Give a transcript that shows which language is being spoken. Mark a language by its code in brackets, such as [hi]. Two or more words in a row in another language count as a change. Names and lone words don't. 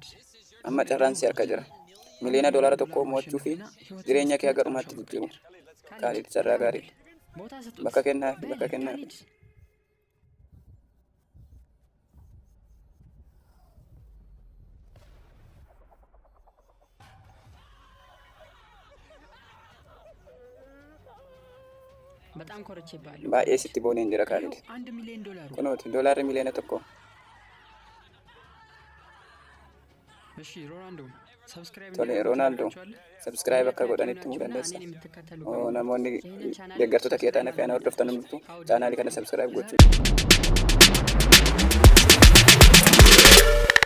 [om] Amma carraan si harka jira. Miliyoona doolaara tokko mo'achuu fi jireenya kee akka dhumaatti jijjiiru. Kaalid carraa gaarii. [am] ቦታ ስጡት። [om] Bakka kennaa fi [am] በል [om] bakka kennaa. [am] ካሊድ በጣም ኮርቼብሃለሁ። [om] Baay'ee sitti booneen jira Kaalid. [am] $1 ሚሊዮን [om] Kunuuti doolaarri miliyoona tokko. [am] እሺ ሮናልዶ ሰብስክራይብ [om] Tole Roonaaldoo sabskiraayib akka godhanitti himuu dandeessa. Namoonni deeggartoota kee ta'an fi ana hordoftan hundumtuu chaanaalii kana sabskiraayib gochuu.